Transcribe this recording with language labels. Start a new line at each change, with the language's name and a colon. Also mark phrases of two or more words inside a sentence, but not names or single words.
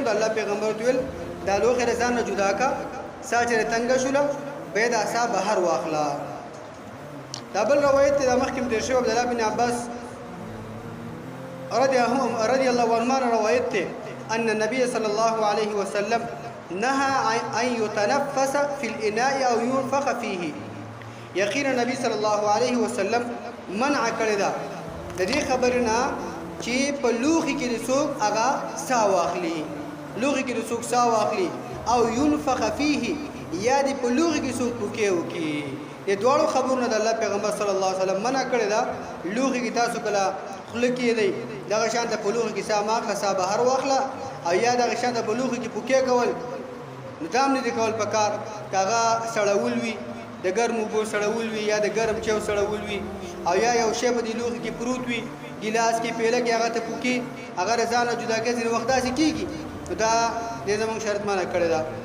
Pashto: د الله پیغمبر ورته ویل دا لوښی د ځان نه جدا کړه، سا چې تنګه شوله بیا دا سا بهر واخله. دا بل روایت دی، دا مخکې م تېر شوی عبدالله بن عباس
Arabic: رضي الله عنهما
Pashto: روایت ته
Arabic: ان النبي صلى الله عليه وسلم نهى ان يتنفس في الاناء او ينفخ فيه.
Pashto: یقینا نبی
Arabic: صلی الله علیه وسلم
Pashto: منع کړی دا د دې خبرنا چې په لوښي کې د څوک هغه ساه واخلي، لوښي کې د څوک ساه واخلي،
Arabic: او ينفخ فيه
Pashto: یا د په لوښي کې څوک پوکې وکړي. د دواړو خبرونه د الله پیغمبر
Arabic: صلی الله علیه وسلم
Pashto: منع کړی دا. لوښي کې تاسو کله خوله کېدی دغه شان ته په لوښي کې ساه مه اخله، ساه بهر واخله، او یا دغه شان ته په لوښي کې پوکې کول نو دا هم نه دي کول پکار، که هغه سړول وي، د ګرمو اوبو سړول وي یا د ګرم چیو سړول وي، او یا یو شی په دې لوښي کې پروت وي، ګیلاس کې پیاله کې هغه ته پوکې هغه د ځانه جدا کوي، ځینې وخت داسې کېږي، نو دا دې زموږ شریعت منع کړی ده.